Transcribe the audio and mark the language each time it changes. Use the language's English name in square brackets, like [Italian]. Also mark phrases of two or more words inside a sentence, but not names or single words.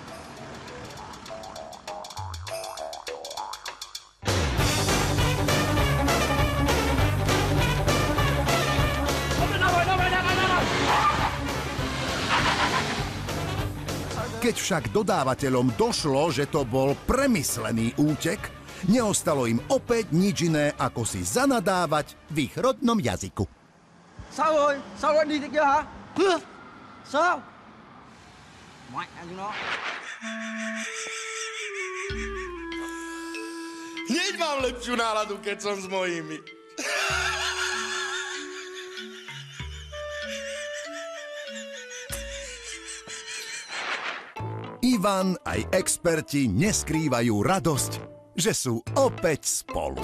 [Slovak] Keď však dodávateľom došlo, že to bol premyslený útek, neostalo im opäť nič iné, ako si zanadávať v ich rodnom jazyku. [Vietnamese] Sao rồi? Sao lại đi thế kia hả? Sao? Mẹ anh nó. [Slovak] Hneď mám lepšiu náladu, keď som s mojimi. Ivan aj experti neskrývajú radosť, že sú opäť spolu.